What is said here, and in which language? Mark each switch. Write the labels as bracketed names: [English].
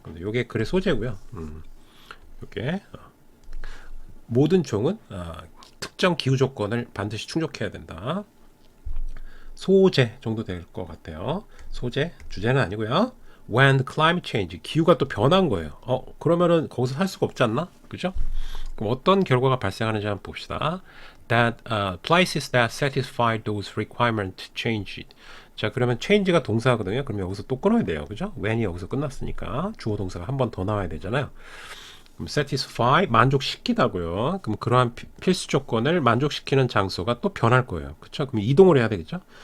[Korean] 근데 이게 글의 소재고요. 이게 모든 종은 특정 기후 조건을 반드시 충족해야 된다. 소재 정도 될 것 같아요. 소재, 주제는 아니고요. [English] When climate change, [Korean] 기후가 또 변한 거예요. 그러면은 거기서 살 수가 없지 않나? 그죠? 그럼 어떤 결과가 발생하는지 한번 봅시다. [English] That places that satisfy those requirements changed. [Korean] 자, 그러면 change가 동사거든요. 그럼 여기서 또 끊어야 돼요. 그죠? when이 여기서 끝났으니까 주어 동사가 한 번 더 나와야 되잖아요. 그럼 satisfy, 만족시키다고요. 그럼 그러한 필수 조건을 만족시키는 장소가 또 변할 거예요. 그렇죠? 그럼 이동을 해야 되겠죠?